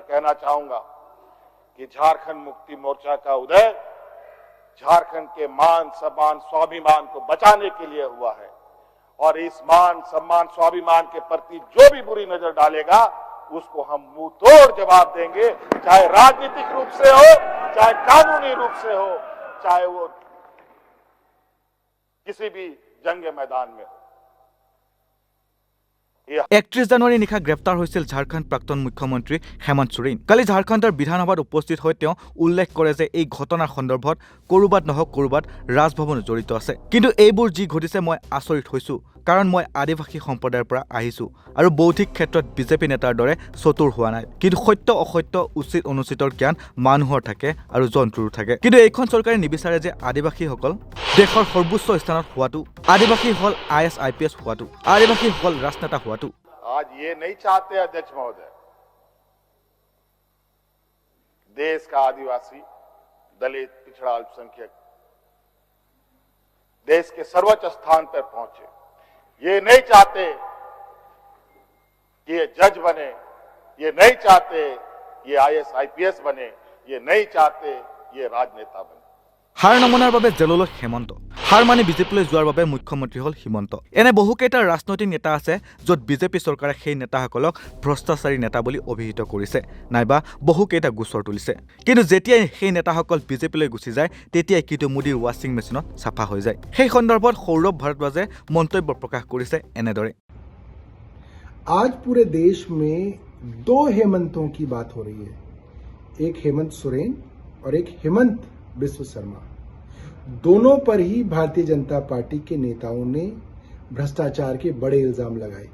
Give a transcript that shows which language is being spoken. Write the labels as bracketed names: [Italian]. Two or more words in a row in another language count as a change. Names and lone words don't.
[Hindi] कहना चाहूंगा कि झारखंड मुक्ति मोर्चा का उदय झारखंड के मान सम्मान स्वाभिमान को बचाने के लिए हुआ है, और इस मान सम्मान स्वाभिमान के प्रति जो भी बुरी नजर डालेगा उसको हम मुंह तोड़ जवाब देंगे, चाहे राजनीतिक रूप से हो, चाहे कानूनी रूप से हो, चाहे वो किसी भी जंग मैदान में हो। [Assamese] 31 জানুৱাৰী নিশা গ্ৰেপ্তাৰ হৈছিল ঝাৰখণ্ড প্ৰাক্তন মুখ্যমন্ত্ৰী হেমন্ত সোৰেন। কালি ঝাৰখণ্ডৰ বিধানসভাত উপস্থিত হৈ তেওঁ উল্লেখ কৰে যে এই ঘটনাৰ সন্দৰ্ভত ক'ৰবাত নহওক ক'ৰবাত ৰাজভৱন জড়িত আছে। কিন্তু এইবোৰ যি ঘটিছে মই আচৰিত হৈছো, কাৰণ মই আদিবাসী সম্প্ৰদায়ৰ পৰা আহিছো আৰু বৌদ্ধিক ক্ষেত্ৰত বিজেপি নেতাৰ দৰে চতুৰ হোৱা নাই। কিন্তু সত্য অসত্য, উচিত অনুচিতৰ জ্ঞান মানুহৰ থাকে আৰু জন্তুৰো থাকে। কিন্তু এইখন চৰকাৰে নিবিচাৰে যে আদিবাসীসকল দেশৰ সৰ্বোচ্চ স্থানত হোৱাটো, আদিবাসী হল IAS IPS হোৱাটো, আদিবাসী হল ৰাজনেতা হোৱাটো। [Hindi] आज ये नहीं चाहते अध्यक्ष महोदय देश का आदिवासी, दलित, पिछड़ा, अल्पसंख्यक देश के सर्वोच्च स्थान पर पहुंचे। ये नहीं चाहते कि ये जज बने, ये नहीं चाहते ये IAS IPS बने, ये नहीं चाहते ये राजनेता बने। [Assamese] হাৰ নমনাৰ বাবে জেললৈ হেমন্ত, হাৰ মানি বিজেপিলৈ যোৱাৰ বাবে মুখ্যমন্ত্ৰী হল হিমন্ত। এনে বহুকেইটা ৰাজনৈতিক নেতা আছে য'ত বিজেপি চৰকাৰে সেই নেতাসকলক ভ্ৰষ্টাচাৰী নেতা বুলি অভিহিত কৰিছে, নাইবা বহুকেইটা গোচৰ তুলিছে। কিন্তু যেতিয়াই সেই নেতাসকল বিজেপিলৈ গুচি যায় তেতিয়াই কিন্তু মোদীৰ [English] washing machine [Assamese] চাফা হৈ যায়। সেই সন্দৰ্ভত সৌৰভ ভাৰদ্বাজে মন্তব্য প্ৰকাশ কৰিছে এনেদৰে। [Hindi] आज पूरे देश में 2 हेमंतों की बात हो रही है, एक हेमंत सोरेन और एक हेमंत बिस्व शर्मा। दोनों पर ही भारतीय जनता पार्टी के नेताओं ने भ्रष्टाचार के बड़े इल्जाम लगाए।